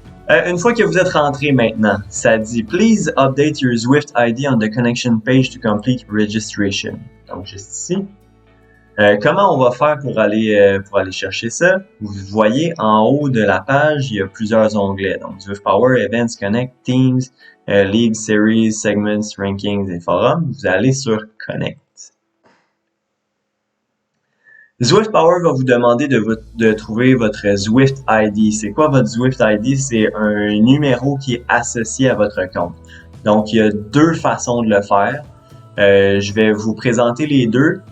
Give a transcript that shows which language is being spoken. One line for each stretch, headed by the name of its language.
French: Une fois que vous êtes rentré maintenant, ça dit «
English: Please update your Zwift ID on the connection page to complete registration
French: ». Donc, juste ici. Comment on va faire pour aller chercher ça? Vous voyez, en haut de la page, il y a plusieurs onglets. Donc, Zwift Power, Events, Connect, Teams, League, Series, Segments, Rankings et Forums. Vous allez sur Connect. Zwift Power va vous demander de trouver votre Zwift ID. C'est quoi votre Zwift ID? C'est un numéro qui est associé à votre compte. Donc, il y a deux façons de le faire. Je vais vous présenter les deux.